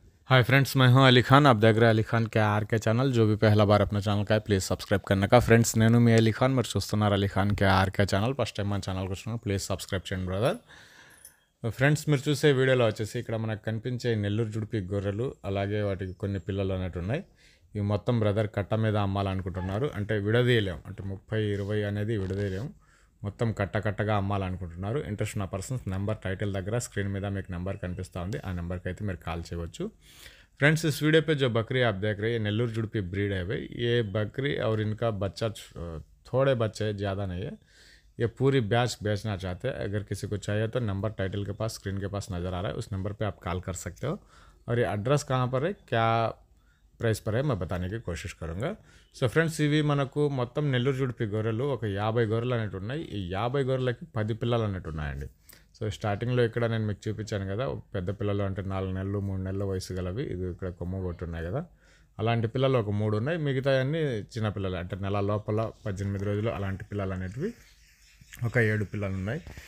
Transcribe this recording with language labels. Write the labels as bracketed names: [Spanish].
[Hindi] Hi friends, मैं हूं अली खान। आप देख रहे हैं अली खान के आर के ఛానల్। जो भी पहला बार अपना ఛానల్ का है प्लीज़ సబ్స్క్రైబ్ करने का। [Telugu] ఫ్రెండ్స్, నేను మీ అలీ ఖాన్, మీరు చూస్తున్నారు అలీ ఖాన్ के ఆర్ के ఛానల్। ఫస్ట్ టైం మన ఛానల్కి వచ్చినప్పుడు ప్లీజ్ సబ్స్క్రైబ్ చేయండి బ్రదర్. ఫ్రెండ్స్, మీరు చూసే వీడియోలో వచ్చేసి ఇక్కడ మనకు కనిపించే నెల్లూరు జుడిపి గొర్రెలు, అలాగే వాటికి కొన్ని పిల్లలు అన్నట్టు ఉన్నాయి. ఇవి మొత్తం బ్రదర్ కట్ట మీద అమ్మాలనుకుంటున్నారు. అంటే విడదీయలేం, అంటే 30-20 అనేది విడదీయలేం, మొత్తం కట్టగా అమ్మాలనుకుంటున్నారు. ఇంట్రెస్ట్ ఉన్న పర్సన్స్ నెంబర్ టైటిల్ దగ్గర స్క్రీన్ మీద మీకు నెంబర్ కనిపిస్తూ ఉంది, ఆ నెంబర్కి అయితే మీరు కాల్ చేయవచ్చు. [Hindi] फ्रेंड्स, इस वीडियो पे जो बकरी आप देख रहे हैं ये नेल्लूर जुड़पी ब्रीड है भाई. ये बकरी और इनका बच्चा थोड़े बच्चे ज़्यादा नहीं है. ये पूरी बैच बेचना चाहते हैं. अगर किसी को चाहिए तो नंबर टाइटल के पास स्क्रीन के पास नज़र आ रहा है, उस नंबर पे आप कॉल कर सकते हो. और ये एड्रेस कहाँ पर है, क्या ప్రైస్ పర్ मैं बताने की कोशिश करूँगा. [Telugu] సో ఫ్రెండ్స్, ఇవి మనకు మొత్తం నెల్లూరు జుడిపి గొర్రెలు ఒక 50 గొర్రెలు అనేవి ఉన్నాయి. ఈ 50 గొర్రెలకి 10 పిల్లలు అనేవి ఉన్నాయండి. సో స్టార్టింగ్లో ఇక్కడ నేను మీకు చూపించాను కదా, పెద్ద పిల్లలు అంటే 4 నెలలు 3 నెలల వయసు గలవి. ఇది ఇక్కడ కొమ్ము కొట్టున్నాయి కదా, అలాంటి పిల్లలు ఒక 3 ఉన్నాయి. మిగతా అన్నీ చిన్నపిల్లలు, అంటే నెల లోపల 18 రోజులు అలాంటి పిల్లలు అనేటివి ఒక 7 పిల్లలు ఉన్నాయి.